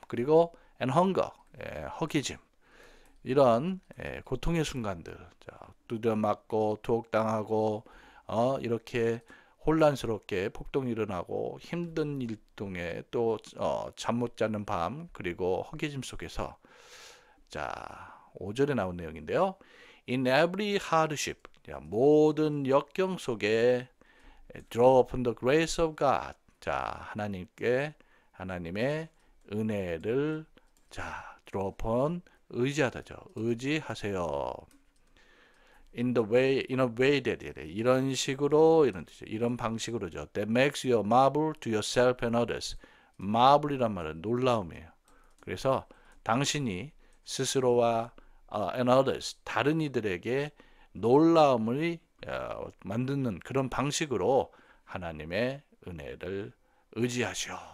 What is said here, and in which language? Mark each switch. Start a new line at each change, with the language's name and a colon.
Korean: 그리고
English: and hunger,
Korean: 허기짐. 이런 고통의 순간들, 두드려 맞고 투옥당하고 이렇게 혼란스럽게 폭동이 일어나고 힘든 일동에 또 잠 못 자는 밤 그리고 허기짐 속에서 자 5절에 나온 내용인데요.
English: In every hardship,
Korean: 모든 역경 속에
English: draw upon the grace of God.
Korean: 자 하나님의 은혜를 draw upon 의지하다죠. 의지하세요.
English: In a way that
Korean: 이런 식으로 이런 뜻이죠. 이런 방식으로죠.
English: That makes you marvel to yourself and others.
Korean: marvel이란 말은 놀라움이에요. 그래서 당신이 스스로와
English: and others
Korean: 다른 이들에게 놀라움을 만드는 그런 방식으로 하나님의 은혜를 의지하시오.